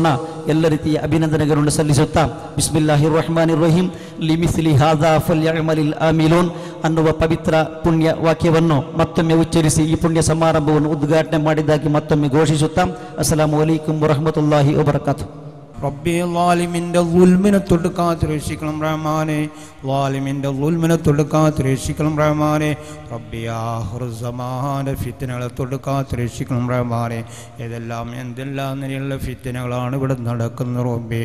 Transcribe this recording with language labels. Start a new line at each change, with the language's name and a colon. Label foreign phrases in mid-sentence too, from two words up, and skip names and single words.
Kannada: ಎಲ್ಲ ರೀತಿಯ ಅಭಿನಂದನೆಗಳನ್ನು ಸಲ್ಲಿಸುತ್ತಾ
Arabic: بسم الله الرحمن الرحيم لمثل هذا فليعمل العاملون
Kannada: ಅನ್ನುವ ಪವಿತ್ರ ಪುಣ್ಯ ವಾಕ್ಯವನ್ನು ಮತ್ತೊಮ್ಮೆ ಉಚ್ಚರಿಸಿ ಈ ಪುಣ್ಯ ಸಮಾರಂಭವನ್ನು ಉದ್ಘಾಟನೆ ಮಾಡಿದ್ದಾಗಿ ಮತ್ತೊಮ್ಮೆ ಘೋಷಿಸುತ್ತಾ
Arabic: السلام عليكم ورحمة الله وبركاته.
Malayalam: റബ്ബേ ളാലിമിൻ്റെ ളുൽമിനെ തൊടുക്കാത്ത രക്ഷിക്കണം റഹ്മാനെ, ളാലിമിൻ്റെ ളുൽമിനെ തൊടുക്കാത്ത രക്ഷിക്കണം റഹ്മാനെ. റബ്ബേ ആഖിറുസ്സമാന്റെ ഫിത്നകളെ തൊടുക്കാത്ത രക്ഷിക്കണം റഹ്മാനെ. ഏതെല്ലാം എന്തെല്ലാം നിലയുള്ള ഫിത്നകളാണ് ഇവിടെ നടക്കുന്നത് റബ്ബേ.